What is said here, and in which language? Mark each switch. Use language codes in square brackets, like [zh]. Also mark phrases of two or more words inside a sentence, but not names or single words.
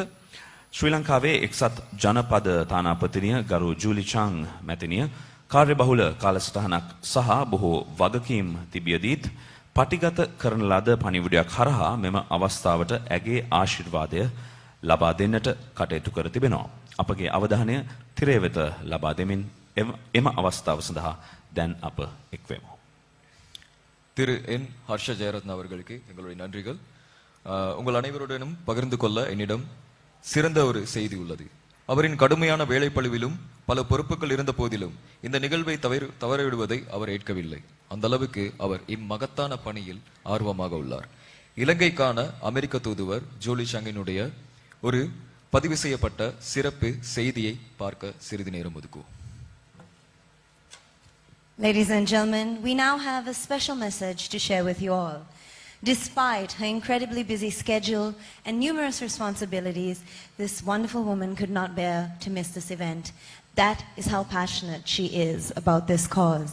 [si] ශ්‍රී ලංකාවේ එක්සත් ජනපද තානාපතිනිය ගරු ජූලි චං මැතිනිය කාර්යබහුල කාලසටහනක් සහ බොහෝ වගකීම් තිබියදීත් පටිගත කරන ලද පණිවුඩයක් හරහා මෙම අවස්ථාවට ඇගේ ආශිර්වාදය ලබා දෙන්නට කටයුතු කර තිබෙනවා. අපගේ අවධානය තිරය වෙත ලබා දෙමින් එම අවස්ථාව සඳහා දැන් අප එක්වෙමු. [ta] திரு என் ஹர்ஷ ஜெயரத்ன அவர்களுக்கு எங்களுடைய நன்றிகள். உங்கள் அனைவருடனும் பகிர்ந்து கொள்ள என்னிடம் சிறந்த ஒரு செய்தி உள்ளது. அவரின் கடுமையான வேலைப்பளுவிலும் பல பொறுப்புகள் இருந்த போதிலும் இந்த நிகழ்வை தவறவிடுவதை அவர் ஏற்கவில்லை. அந்த அளவுக்கு அவர் இம்மகத்தான பணியில் ஆர்வமாக உள்ளார். இலங்கைக்கான அமெரிக்க தூதுவர் ஜூலி சங்கினுடைய ஒரு பதிவு செய்யப்பட்ட சிறப்பு செய்தியை பார்க்க சிறிது நேரம் ஒதுக்குவோம். [en] Ladies and gentlemen, we now have a special message to share with you all. Despite her incredibly busy schedule and numerous responsibilities, this wonderful woman could not bear to miss this event. That is how passionate she is about this cause.